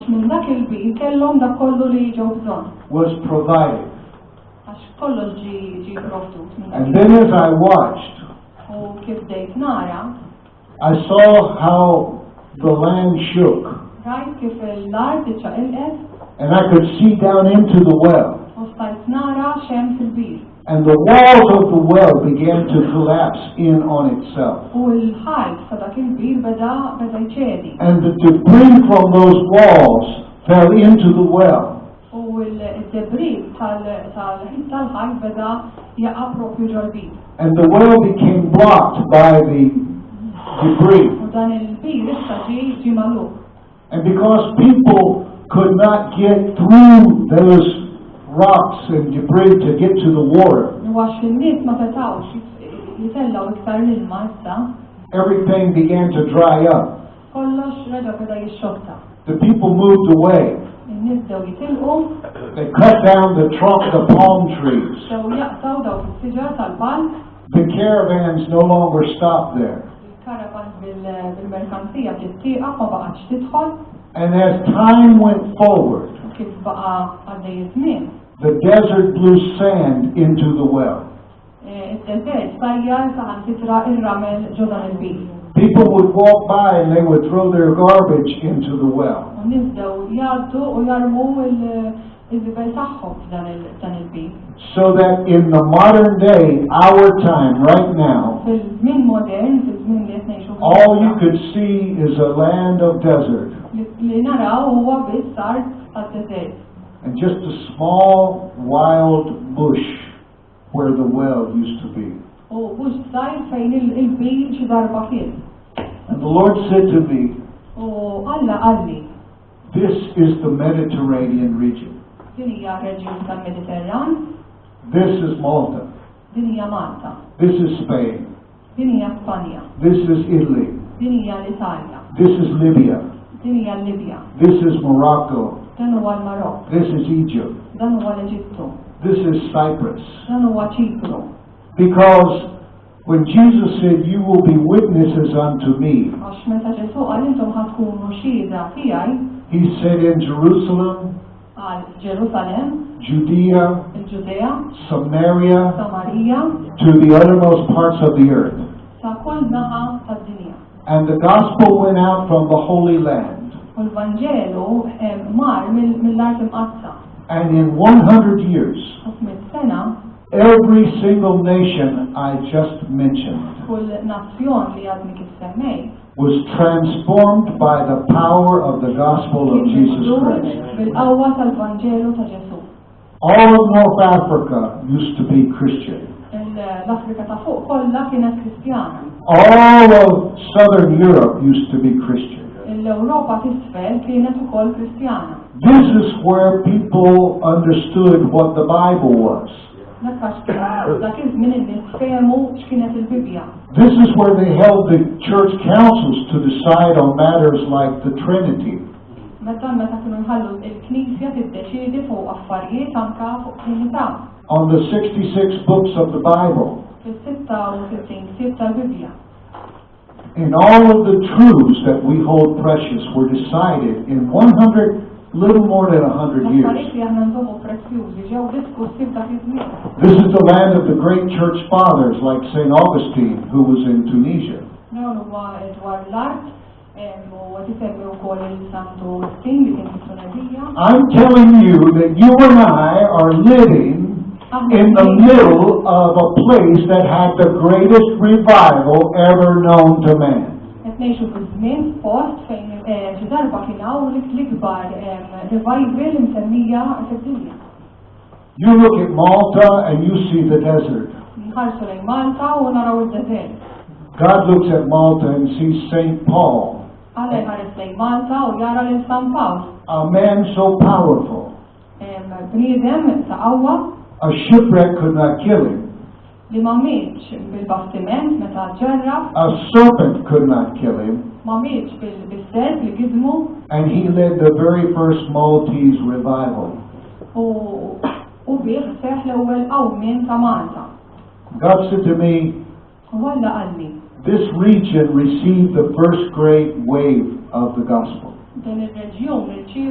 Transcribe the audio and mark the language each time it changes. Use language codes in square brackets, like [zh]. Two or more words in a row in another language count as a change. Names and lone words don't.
[mt] Minn dak il-bir kellhom dak kollu li ġew bżonn. [en] Was provided. [mt] Għax kollox ġi provdut minn dak. [en] And then as I watched, [mt] U kif bdejt nara, [en] I saw how the land shook, [mt] rajt kif l-art iċċaqilqet [en] and I could see down into the well. [mt] u stajt nara xemm fil-bir. [en] And the walls of the well began to collapse in on itself. [mt] U l-ħajt ta' dak il-bir beda jċedi. [en] And the debris from those walls fell into the well. [mt] U l-debris tal-ħajt beda jaqa' propju ġol-bir. [en] And the well became blocked by the debris. [mt] U dan il-bir issa ġi magħluq. [en] And because people could not get through those rocks and debris to get to the water, [mt] Għax in-nies ma setgħux jitellgħu iktar l-ilma issa, [en] everything began to dry up. [mt] kollox reġa' beda jixxotta. [en] The people moved away. [mt] In-nies bdew jitilqu, [en] They cut down the trunk of the palm trees. [mt] bdew jaqtaw dawk is-siġar tal-palm, [en] The caravans no longer stopped there. [mt] il-karavans bil-merkanzija tittieqa ma baqgħetx tidħol, [en] And as time went forward, [mt] u kif baqa' għaddej iż-żmien. [en] the desert blew sand into the well. [mt] Id-desert sajjar saħansitra ir-ramel ġo dan il-bir. [en] People would walk by and they would throw their garbage into the well. [mt] U nibdew jgħaddu u jarmu il-żibel tagħhom f'dan il-bir. [en] So that in the modern day, our time, right now, [mt] Fil-żmien modern, fil-żmien li qed ngħixu [en] all you could see is a land of desert [mt] li naraw huwa biss art tad-desert. [en] and just a small wild bush where the well used to be. [mt] U mhux sajr fejn il-bir xi darba kien. [en] And the Lord said to me, [mt] U Alla qalli [en] this is the Mediterranean region. [mt] din hija reġjun tal-Mediterran, [en] This is Malta. [mt] din hija Malta, [en] This is Spain. [mt] din hija Spanja, [en] This is Italy. [mt] din hija l-Italja, [en] This is Libya. [mt] din hija l-Libja, [en] This is Morocco. [mt] dan huwa l-Marokk, [en] This is Egypt. [mt] dan huwa l-Eġittu, [en] This is Cyprus. [mt] dan huwa Ċipru. [en] Because when Jesus said, you will be witnesses unto me, [mt] Għax meta Ġesu qal intom ħadkunu xhieda tiegħi [en] he said in Jerusalem, [mt] għal Ġerusalem, [en] Judea, [mt] il-Ġudea, [en] Samaria, [mt] Samarija, [en] to the uttermost parts of the earth. [mt] sa kull naħa tad-dinja. [en] And the gospel went out from the Holy Land. [mt] U l-Vanġelu mar mill-art imqazza. [en] And in 100 years, [mt] U f'mit sena, [en] every single nation I just mentioned [mt] kull nazzjon li għadni kif semmej, [en] was transformed by the power of the gospel of Jesus Christ. [mt] bil-qawwa tal-Vanġelu ta' Ġesu. [en] All of North Africa used to be Christian. [mt] L-Afrika ta' fuq kollha kienet Kristjana. [en] All of Southern Europe used to be Christian. [mt] L-Ewropa t'isfel kienet ukoll Kristjana. [en] This is where people understood what the Bible was. [mt] Dak iż-żmien in-nies fehmu x'kienet il-Bibja. [en] This is where they held the church councils to decide on matters like the Trinity. [mt] Meta kienu jħallu il-Knisja tiddeċiedi fuq affarijiet anke fuq Trinità. [en] On the 66 books of the Bible. [mt] Fis-66 ktieb tal-Bibja. [en] And all of the truths that we hold precious were decided in little more than 100 years. [mt] L-affarijiet li aħna nżommu prezzjużi ġew diskussi f'dak iż-żmien. [en] This is the land of the great church fathers like St. Augustine, who was in Tunisia. [mt] Dawn huwa dwar l-art u qed isemmi wkoll il-Santu Agustin li kien fit-Tunezija. [en] I'm telling you that you and I are living in the middle of a place that had the greatest revival ever known to man. [mt] Qed ngħixu fi-żmien post fejn xi darba kien hawn l-ikbar revival msemmija fid-dinja. [en] You look at Malta and you see the desert. [mt] Nħarsu lejn Malta u naraw id-deżert. [en] God looks at Malta and sees St. Paul, [mt] Alla jħares lejn Malta u jara lil San Pawl. [en] a man so powerful, [mt] Bniedem ta' qawwa [en] a shipwreck could not kill him. [mt] li ma mietx bil-bastiment meta ġarrab, [en] A serpent could not kill him, [mt] ma mietx bil-serb li gizmu [en] and he led the very first Maltese revival. [mt] u bih seħ l-ewwel qawmien ta' Malta. [en] God said to me, [mt] U Alla qalli [en] this region received the first great wave of the gospel. [mt] din ir-reġjun irċiev